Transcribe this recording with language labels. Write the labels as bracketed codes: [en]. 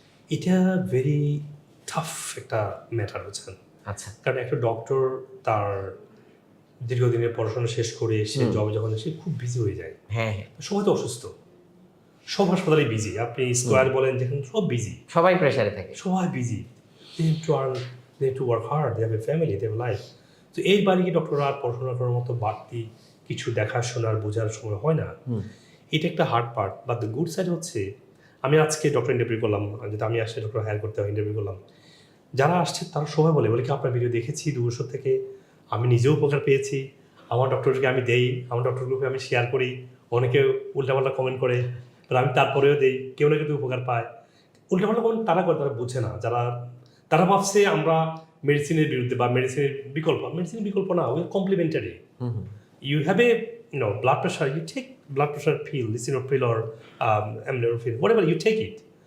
[bn] এটা very tough একটা matter হচ্ছে। আচ্ছা, কারণ একটা ডক্টর তার দীর্ঘদিনের পড়াশোনা শেষ করে সে জবে যখন সে খুব বিজি হয়ে যায়। হ্যাঁ, সবাই তো অসুস্থ, সব হাসপাতালে বিজি, আপনি স্কোয়ার বলেন, যেখানে সব বিজি, সবাই প্রেসারে থাকে, সবাই busy. [en] they need to earn, they need to work hard, they have a family, they have a life. [bn] তো এই বাড়ি ডক্টররা আর পড়াশোনা করার মতো বাড়তি কিছু দেখাশোনার বোঝার সময় হয় না। এটা একটা hard part. [en] but the good side [bn] হচ্ছে, আমি আজকে ডক্টর ইন্টারভিউ করলাম, যদি আমি আসলে ডক্টর হায়ার করতে হয় ইন্টারভিউ করলাম, যারা আসছে তারা সবাই বলে কি আপনার ভিডিও দেখেছি 2 বছর থেকে, আমি নিজেও উপকার পেয়েছি, আমার ডক্টরকে আমি দেই, আমার ডক্টর গ্রুপে আমি শেয়ার করি, অনেকে উল্টাপাল্টা কমেন্ট করে, আমি তারপরেও দেই, কেউ না কেউ উপকার পায়। উল্টাপাল্টা কমেন্ট তারা করে, তারা বুঝে না, তারা ভাবছে আমরা মেডিসিনের বিরুদ্ধে বা মেডিসিনের বিকল্প। মেডিসিনের বিকল্প না, [en] We are complementary. You have a blood pressure, you take blood pressure pill, lisinopril or amlodipine, whatever, you take it.